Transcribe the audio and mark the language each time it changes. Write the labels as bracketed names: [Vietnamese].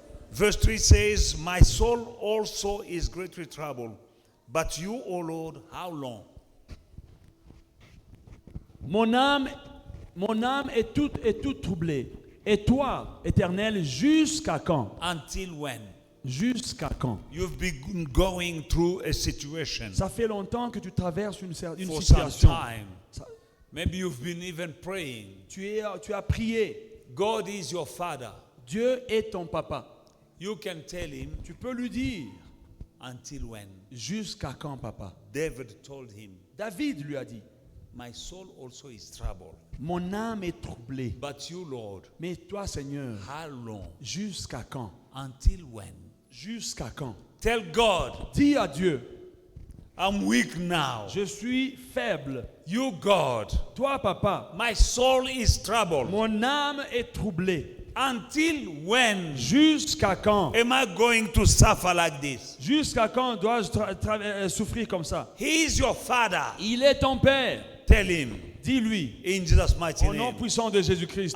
[English] Verse 3 says, My soul also is greatly troubled. But you, O Lord, how long? [French] Mon âme est toute troublée. Et toi, Éternel, jusqu'à quand? [English] Until when? [French] Jusqu'à quand? [English] You've been going through a situation [French] Ça fait longtemps que tu traverses une [English] for some [French] situation. [English] time. Maybe you've been even praying. [French] Tu as prié. [English] God is your father. [French] Dieu est ton papa. [English] You can tell him, [French] Tu peux lui dire, [English] until when? [French] jusqu'à quand, papa? [English] David told him, [French] David lui a dit, [English] My soul also is troubled. [French] mon âme est troublée. [English] But you, Lord, [French] Mais toi, Seigneur, [English] how long? [French] jusqu'à quand? [English] Until when? [French] Jusqu'à quand? [English] Tell God, [French] Dis à Dieu, [English] I'm weak now. [French] je suis faible. [English] You, God, [French] Toi, papa, [English] my soul is troubled. [French] mon âme est troublée. [English] Until when [French] Jusqu'à quand? [English] am I going to suffer like this? [French] Jusqu'à quand dois-je souffrir comme ça? [English] He is your father. [French] Il est ton Père. [English] Tell him [French] Dis-lui, [English] in Jesus' mighty [French] au nom [English] name. [French] puissant de Jésus-Christ.